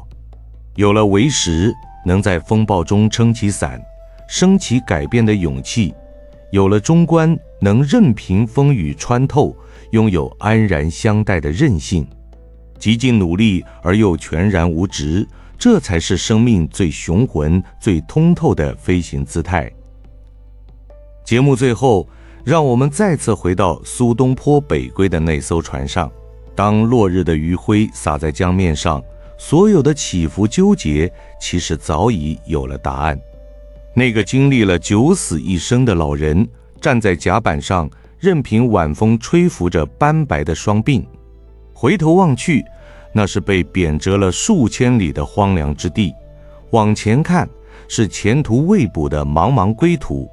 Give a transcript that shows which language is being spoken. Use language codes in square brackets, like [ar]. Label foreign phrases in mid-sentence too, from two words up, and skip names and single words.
[zh] 有了唯識，能在風暴中撐起傘，升起改變的勇氣；有了中觀，能任憑風雨穿透，擁有安然相待的韌性。極盡努力而又全然無執， 這才是生命最雄渾、最通透的飛行姿態。節目最後，讓我們再次回到蘇東坡北歸的那艘船上。當落日的餘暉灑在江面上，所有的起伏糾結，其實早已有了答案。那個經歷了九死一生的老人，站在甲板上，任憑晚風吹拂着斑白的雙鬢，回頭望去，那是被貶謫了數千里的荒涼之地；往前看，是前途未卜的茫茫歸途。